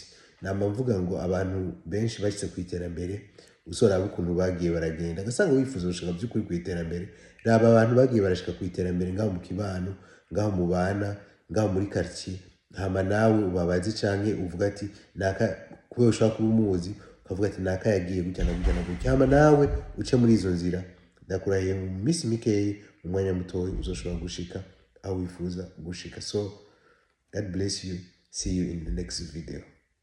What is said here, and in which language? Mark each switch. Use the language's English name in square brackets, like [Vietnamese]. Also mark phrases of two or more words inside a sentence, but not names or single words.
[Rundi] Nama mvuga ngo abantu benshi bashitse kw'iterambere usoraba ukuntu bagiye baragenda, ugasanga wifuza gushika by'ukuri kw'iterambere, raba abantu bagiye barashika kw'iterambere ngaho mu kibano, ngaho mu bana, ngaho muri quartier, hama nawe ubabazi canke uvuga ati naka, kubera ushaka kuba umuzi ukavuga ati naka yagiye gutya na gutya, hama nawe uce muri izo nzira. Ndakurahiye mu misi mikeyi, mu mwanya mutoyi uzoshobora gushika aho wifuza gushika. [English] So God bless you, see you in the next video.